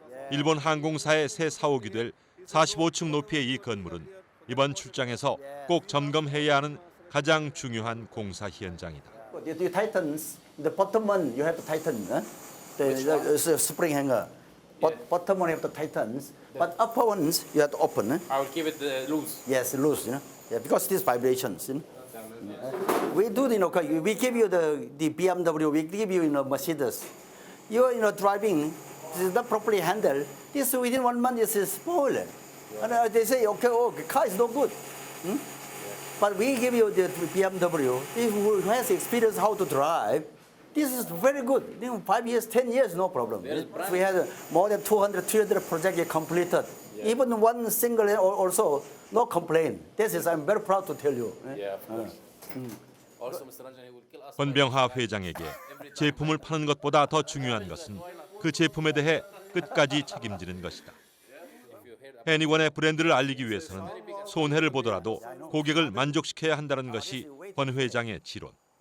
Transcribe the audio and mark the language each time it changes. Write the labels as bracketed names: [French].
[Korean] 일본 항공사의 새 사옥이 될 45층 높이의 이 건물은 이번 출장에서 꼭 점검해야 하는 가장 중요한 공사 현장이다. [English] The tightens, the bottom one you have to tighten. The spring hanger. Bottom one you have to tighten, but upper ones you have to open. I will keep it loose. Yes, loose. Yeah, because these vibrations. We do, we give you the BMW, we give you, Mercedes. You're, driving, this is not properly handled. This within 1 month is spoiled. And they say, okay, the car is no good. But we give you the BMW, who has experience how to drive. This is very good. 5 years, 10 years, no problem. We had more than 200, 300 projects completed. Even one single also, no complaint. This is, I'm very proud to tell you. Yeah, of course. Also, Mr. Ranjan, will kill us. [Korean] 권병하 회장에게 제품을 파는 것보다 더 중요한 것은 그 제품에 대해 끝까지 책임지는 것이다. 해니건의 브랜드를 알리기 위해서는 손해를 보더라도 고객을 만족시켜야 한다는 것이 권 회장의 지론.